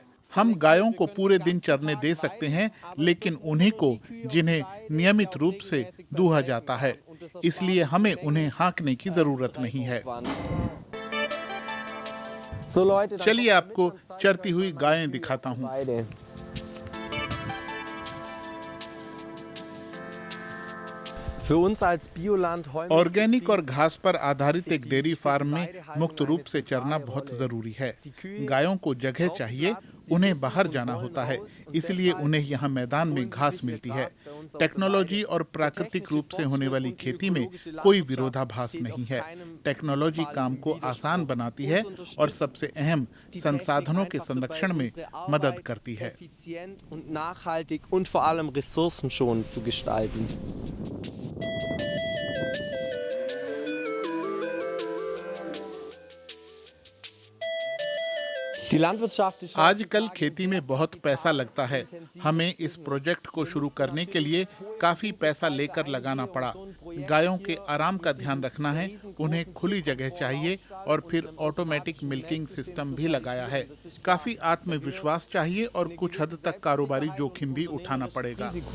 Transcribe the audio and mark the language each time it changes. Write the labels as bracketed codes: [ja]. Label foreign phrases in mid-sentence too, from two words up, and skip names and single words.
[hi] हम गायों को पूरे दिन चरने दे सकते हैं, लेकिन उन्हीं को जिन्हें नियमित रूप से दूहा जाता है। इसलिए हमें उन्हें हाँकने की जरूरत नहीं है। [de] So, Leute, dann [hi] चलिए आपको चरती हुई गायें दिखाता हूँ। [de] beide. Für uns als Bioland [hi] ऑर्गेनिक और घास पर आधारित एक डेयरी फार्म में मुक्त रूप से चरना बहुत जरूरी है। गायों को जगह चाहिए, उन्हें बाहर जाना होता है, इसलिए उन्हें यहाँ मैदान में घास मिलती है। टेक्नोलॉजी और प्राकृतिक रूप से होने वाली खेती में कोई विरोधाभास नहीं है। टेक्नोलॉजी काम को आसान बनाती है और सबसे अहम संसाधनों के संरक्षण में मदद करती है। [de] effizient und nachhaltig und vor allem ressourcenschonend zu gestalten. Die Landwirtschaft ist [hi] आजकल खेती में बहुत पैसा लगता है। हमें इस प्रोजेक्ट को शुरू करने के लिए काफी पैसा लेकर लगाना पड़ा। गायों के आराम का ध्यान रखना है, उन्हें खुली जगह चाहिए और फिर [en] automatic milking system [hi] भी लगाया है। काफी आत्मविश्वास चाहिए और कुछ हद तक कारोबारी जोखिम भी उठाना पड़ेगा।